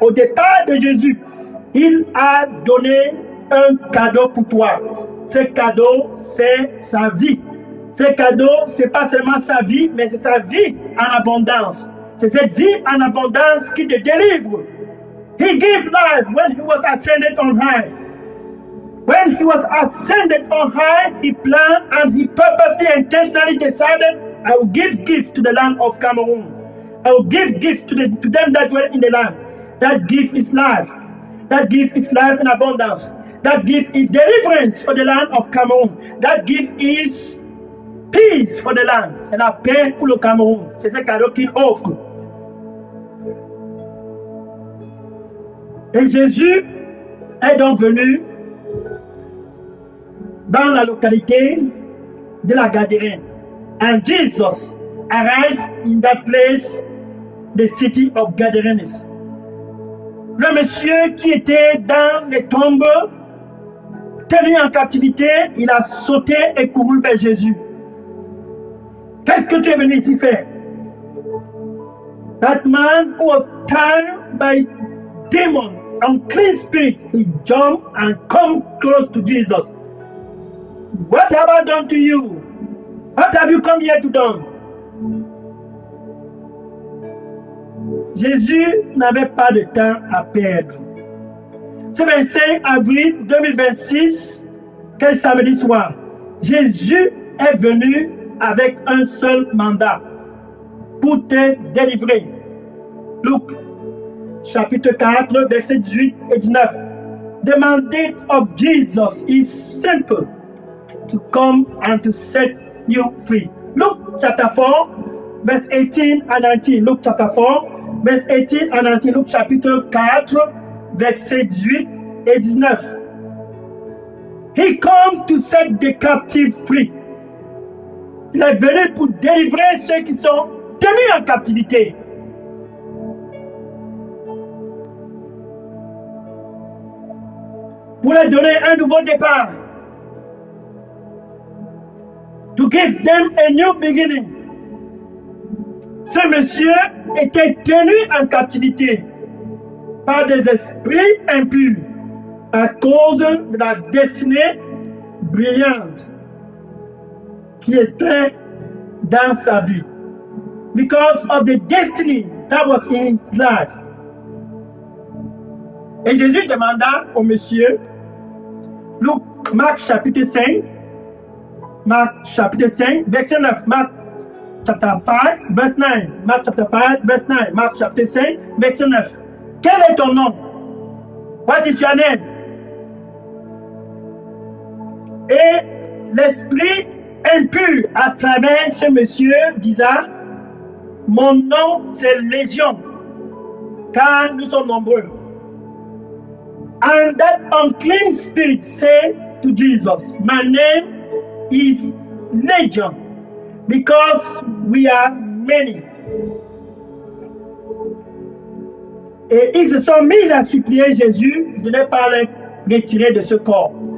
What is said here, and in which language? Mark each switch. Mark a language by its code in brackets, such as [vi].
[fr] Au départ de Jésus, il a donné un cadeau pour toi. Ce cadeau, c'est sa vie. Ce cadeau, c'est pas seulement sa vie, mais c'est sa vie en abondance. C'est cette vie en abondance qui te délivre. [en] He gave life when he was ascended on high. When he was ascended on high, he planned and he purposely, intentionally decided, I will give gift to the land of Cameroon. I will give gift to them that dwell in the land. That gift is life. That gift is life in abundance. That gift is deliverance for the land of Cameroon. That gift is peace for the land. [fr] C'est la paix pour le Cameroun. C'est ce cadeau qu'il offre. Et Jésus est donc venu dans la localité de la Gadarène. [en] And Jesus arrived in that place, the city of Gadarenes. [fr] Le monsieur qui était dans les tombes, tenu en captivité, il a sauté et couru vers Jésus. Qu'est-ce que tu es venu ici faire? [en] That man who was tired by demon, unclean spirit, he jumped and come close to Jesus. What have I done to you? What have you come here to do? [fr] Jésus n'avait pas de temps à perdre. Ce 25 avril 2026, quel samedi soir, Jésus est venu avec un seul mandat pour te délivrer. [en] Look, [fr] chapitre 4, versets 18 et 19. [en] The mandate of Jesus is simple, to come and to set you free. Luke chapter 4, verse 18 and 19. Luke chapter 4, verse 18 and 19. [fr] Luke chapitre 4, versets 18 et 19. [en] He comes to set the captive free. [fr] Il est venu pour délivrer ceux qui sont tenus en captivité. Pour leur donner un nouveau départ. [en] To give them a new beginning. [fr] Ce monsieur était tenu en captivité par des esprits impurs à cause de la destinée brillante qui était dans sa vie. [en] Because of the destiny that was in his life. [fr] Et Jésus demanda au monsieur, Marc chapitre 5, verset 9, [en] Marc chapter 5, verse 9, [fr] Marc chapter 5, verse 9, Marc chapitre 5, verset 9. Quel est ton nom? [en] What is your name? [fr] Et l'esprit impur à travers ce monsieur disait, mon nom c'est Légion, car nous sommes nombreux. [en] And that unclean spirit said to Jesus, my name is Legion, because we are many. [fr] Et ils se sont mis à supplier Jésus de ne pas les retirer de ce corps.